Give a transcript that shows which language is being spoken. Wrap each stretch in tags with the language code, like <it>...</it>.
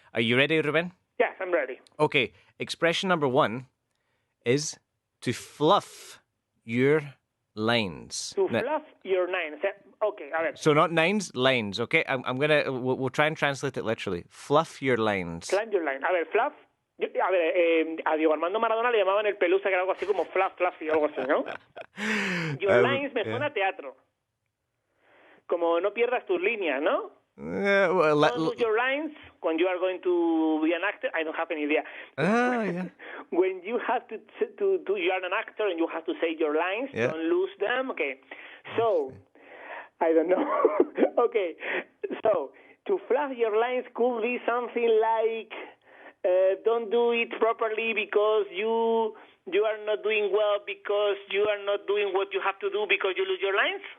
<en>Are you ready, Ruben? Yes, I'm ready. Okay, expression number 1 is to fluff your lines. To fluff your lines. Okay,</en> <es>a ver.</es> <en>So not nines, lines, okay? We'll try and translate it literally. Fluff your lines. Fluff your lines.</en> <es>A ver,</es> <en>fluff.</en> <es>A Diego Armando Maradona le llamaban el pelusa, que era algo así como fluffy o algo así, ¿no?</es> <en>Your lines</en> <es>me suena a teatro. Como no pierdas tus líneas, ¿no?</es> <en>Don't lose your lines when you are going to be an actor. I don't have any idea. Yeah. When you have to you are an actor and you have to say your lines, don't lose them. Okay. So, I don't know. Okay. So, to fluff your lines could be something like don't do it properly because you are not doing well because you are not doing what you have to do because you lose your lines.</en>